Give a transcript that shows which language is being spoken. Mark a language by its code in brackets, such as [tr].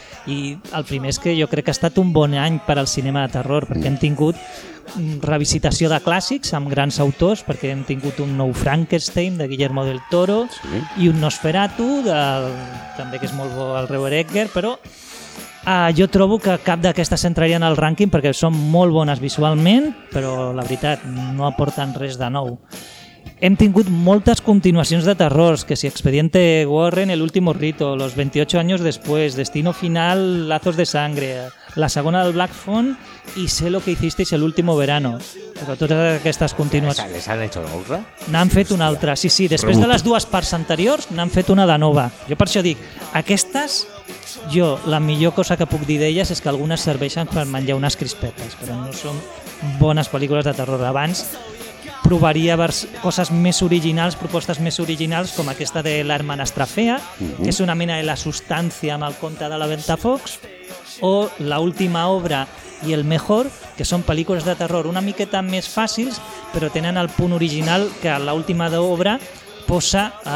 [ca] I el primer és que jo crec que ha estat un bon any per al cinema de terror, perquè hem tingut revisitació de clàssics amb grans autors, perquè hem tingut un nou Frankenstein de Guillermo del Toro, sí, i un Nosferatu també, que és molt bo, el Robert Eggers, però jo trobo que cap d'aquestes entrarien al rànquing perquè són molt bones visualment, però la veritat no aporten res de nou. Hem tingut moltes continuacions de terrors, que si Expediente Warren, El último rito, Los 28 años después, Destino final, Lazos de sangre, La segona del Black Phone i Sé lo que hicisteis el último verano. Però totes aquestes continuacions... [es] Les han hecho otra? [ca] N'han fet una altra, sí. Després de les dues parts anteriors, n'han fet una de nova. Jo per això dic, aquestes, jo, la millor cosa que puc dir d'elles és que algunes serveixen per menjar unes crispetes, però no són bones pel·lícules de terror. Abans provaria coses més originals, propostes més originals, com aquesta de La hermanastra fea, que és una mena de La sustància amb el conte de la Ventafox, o La última obra i El mejor, que són pel·lícules de terror una miqueta més fàcils, però tenen el punt original que La última obra posa